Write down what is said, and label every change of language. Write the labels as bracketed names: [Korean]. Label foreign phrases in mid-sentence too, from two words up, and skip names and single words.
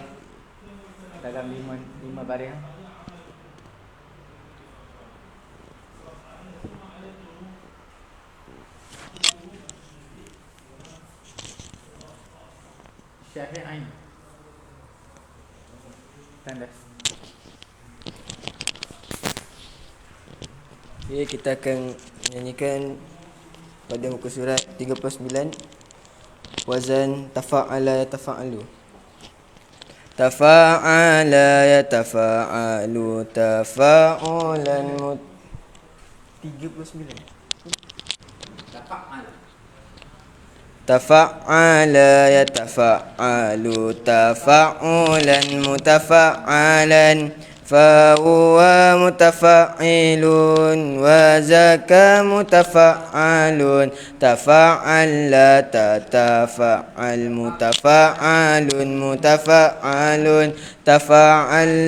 [Malay] Dalam 5 baris. Syahid Ain. Tanda. Okay, kita akan menyanyikan pada muka surat 39, [Arabic] وزن تفاعل يتفاعل. تفاعل يتفاعل تفاعلا 39. تفاعل يتفاعل تفاعلا متفاعلا فهو متفاعل وذاك متفاعل تفاعل لا تتفاعل متفاعل متفاعل تفاعل